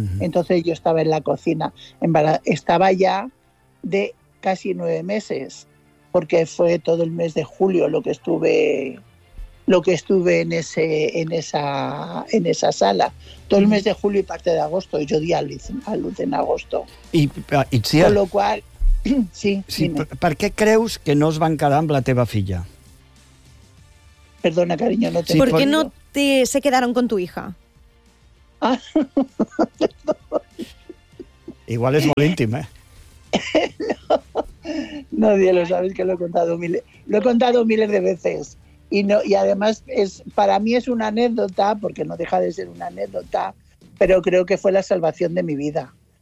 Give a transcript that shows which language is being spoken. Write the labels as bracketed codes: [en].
[es] Entonces yo estaba en la cocina, estaba ya de casi 9 meses, porque fue todo el mes de julio lo que estuve en esa sala, todo el mes de julio y parte de agosto. Yo di a luz en agosto, con lo cual... Sí, sí. [ca] ¿Per què creus que no es van quedar amb la teva filla? [es] Perdona, cariño, no te... ¿Por qué no se quedaron con tu hija? Ah, [ca] igual es molt íntim, ¿eh? [es] No, nadie lo sabe, que lo he contado miles de veces. Y además, para mí es una anécdota, porque no deja de ser una anécdota, pero creo que fue la salvación de mi vida.